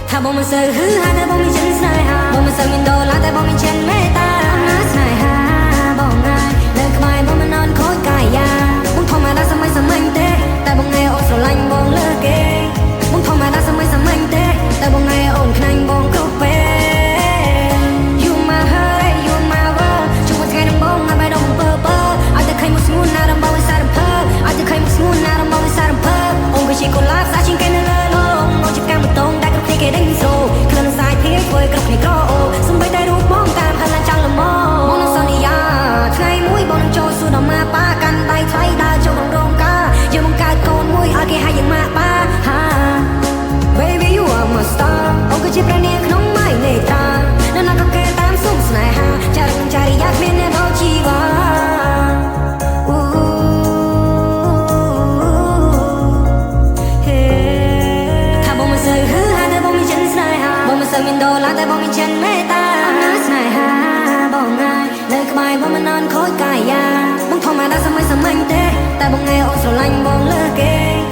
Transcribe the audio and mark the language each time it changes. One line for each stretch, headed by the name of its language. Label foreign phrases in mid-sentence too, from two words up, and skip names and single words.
Khmer: បងមិនសូវហ៊ឺហាតែបងមានចិត្តស្នេហាបងមិនសូវមានដុល្លារតែបងមានចិត្តមេត្តាអំណាចស្នេហាបងងាយនៅក្បែរបងមិននន់ខូចកាយាបងធម្មតាសម័យទេតែបងឯអូនស្រឡាញ់បងលើគេបងធម្មតាសម័យទេតែ បងឯអូនខ្លាញ់បងគ្រប់ពេល
English: You my heart you my world
Khmer: ជួបថ្ងៃដំបូងឲ្យបែរដល់ពើពើឲ្យតែឃើញមកស្ងួនណារំបងឲ្យសារំភើឲ្យតែឃើញមកស្ងួនណារំបងឲ្យសារំភើ អូនគឺជាកូឡាសាជាងគេនៅលើโลกអូនជាកាំម៉ូតូដែលគ្រប់គ្នាគេដេញសូក្លិនសាយភៀងធ្វើគ្រប់គ្នាក្រអូសំបីតែរូបបង តាមហៅឡើងចង់ល្មមបងនឹងសន្យាថ្ងៃមួយបងនឹងចូលសួរដល់ម៉ាប៉ាកាន់ដៃថ្លៃដើរចូលក្នុងរោងការយើងបង្កើតកូនមួយឲ្យគេហៅយ៉ាងម៉ាប៉ាហា
English: Baby you are my star
Khmer: អូនគឺជាព្រះនាងក្នុងម៉ៃនេត្រានៅណាក៏គេតាមសុំស្នេហាចារឹកចារិយាគ្មានអ្នកដល់ជីវ៉ា ថាបងមិនសូវហ៊ឺហាតែបងមានចិត្តស្នេហាបងមិនសូវមានដុល្លារតែបងមានចិត្តមេត្តាអំណាចស្នេហាបងងាយនៅក្បែរបងមិននន់ខូចកាយាបងធម្មតាសម័យទេតែបងឯអូនស្រឡាញ់បងលើគេ